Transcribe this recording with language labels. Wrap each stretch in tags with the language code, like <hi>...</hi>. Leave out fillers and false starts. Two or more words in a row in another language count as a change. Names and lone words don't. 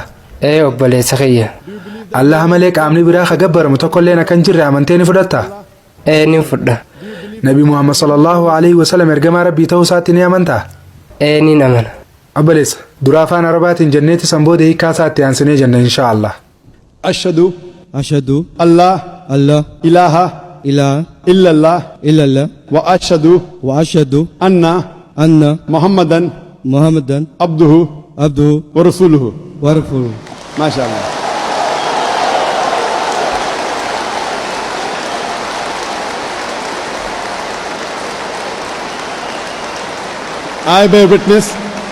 <om>obboleessa kiyya Allah malee qaamni biraa gabbaramu tokkollee akka hin jirre amantee ni fudhattaa ni fudha nabi Muhammad</om> <ar>صلى الله عليه وسلم</ar> <om>ergamaa rabbii ta'uu isaatti ni amantaa ni amana obboleessa dura afaan arabaatiin jenneeti sanboode hiikaa isaatti aansinee jenna</om> <ar>إن شاء الله ashhadu أشهد Allah الله ilaha إله illallah إلا الله وأشهد وأشهد anna أن muhammadan محمدا abduhu عبده ورسوله ورسوله. ما شاء الله.</ar> <en>I bear witness</en>